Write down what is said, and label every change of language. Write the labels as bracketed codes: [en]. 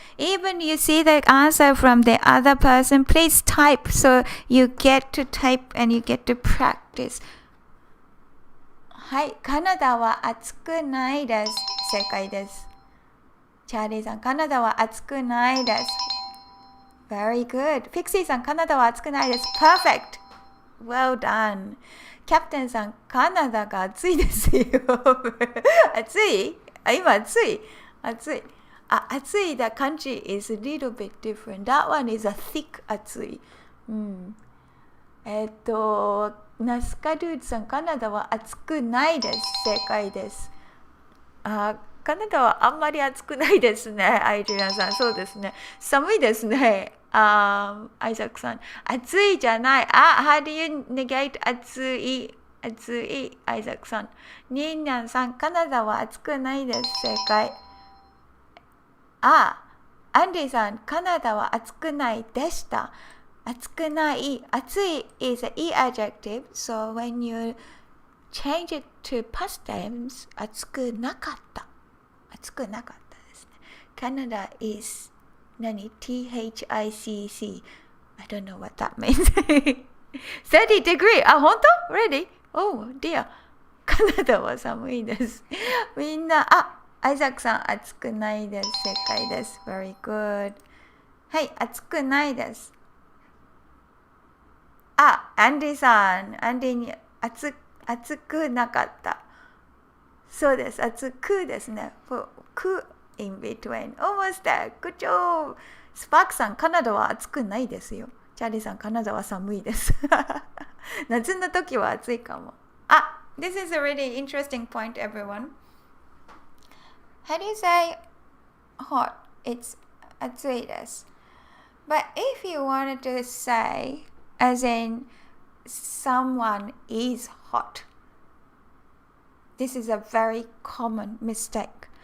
[en] Even you see the answer from the other person, please type so you get to type and you get to practice. [ja] はい。カナダは暑くないです。正解です。チャーリーさん、カナダは暑くないです。 [en] Very good. [ja] フィクシーさん、カナダは暑くないです。 [en] Perfect. Well done. [ja] キャプテンさん、カナダが暑いですよ。暑い？今暑い？暑い。 [en] 暑い the country is a little bit different. That one is a thick 暑い。 [ja] ナスカドゥードさん、カナダは暑くないです。正解です。カナダはあんまり暑くないですね。アイジュランさん、そうですね。寒いですね。アイザックさん、暑いじゃない。 [en] how do you negate 暑い？ [ja] 暑い。アイザックさん。ニーニャンさん、カナダは暑くないです。正解。アンディさん、カナダは暑くないでした。暑くない。 [en] 暑い is an adjective, so when you change it to past tense, [ja] 暑くなかった。暑くなかったですね。 [en] Canada is 何 THICC. I don't know what that means. 30 degree. 本当 Really? Oh dear. [ja] カナダは寒いです。みんな、アイザックさん、暑くないです。正解です。 [en] Very good. [ja] はい、暑くないです。アンディさん、アンディに暑くなかった。そうです。暑くですね。く in between. Almost there. Good job. スパークさん、カナダは暑くないですよ。チャーリーさん、カナダは寒いです。夏の時は暑いかも。 [en] This is a really interesting point, everyone. How do you say hot? It's [ja] 暑いです。 [en] But if you wanted to say, as in someone is hot, this is a very common mistake.